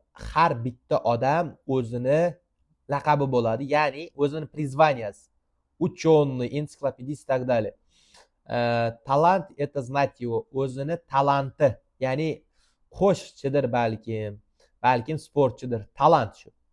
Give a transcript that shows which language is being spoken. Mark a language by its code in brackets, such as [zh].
[uz] Har bitta odam o'zini laqabi bo'ladi, ya'ni o'zini призванияsi. [ru] Ученый, энциклопедист и так далее. [uz] Talant [ru] это знать его, [uz] o'zini talanti, ya'ni qo'shiqchidir balkim sportchidir, talant shu.